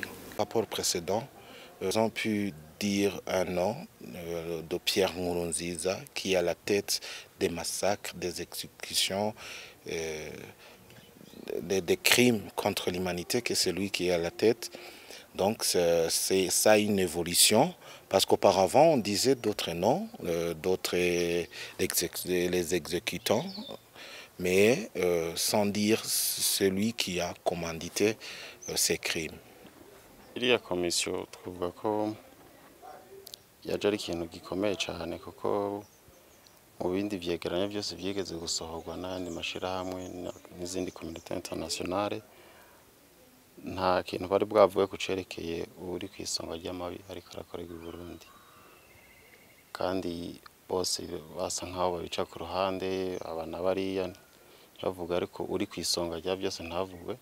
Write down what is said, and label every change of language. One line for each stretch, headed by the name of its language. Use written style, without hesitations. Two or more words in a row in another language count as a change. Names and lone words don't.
French: Rapport précédent, nous avons pu dire un nom de Pierre Nkurunziza qui est à la tête des massacres, des exécutions, des crimes contre l'humanité, que c'est lui qui est à la tête. Donc c'est ça une évolution, parce qu'auparavant on disait d'autres noms, les exécutants, mais sans dire celui qui a commandité ces crimes.
Rundi: Iriya komisiyo twavuga ko yaje ari ikintu gikomeye cyane kuko mu bindi vyegeranyo byose vyigeze gusohorwa n'andi mashirahamwe n'izindi
French: communauté internationale
Rundi: nta kintu bari bwavuye ku cerekeye uri ku isonga ry'amabi ariko arakorerwa i Burundi, kandi bose basa nkaho babica ku ruhande abana bariya bavuga, ariko uri ku isonga rya byose ntavugwe.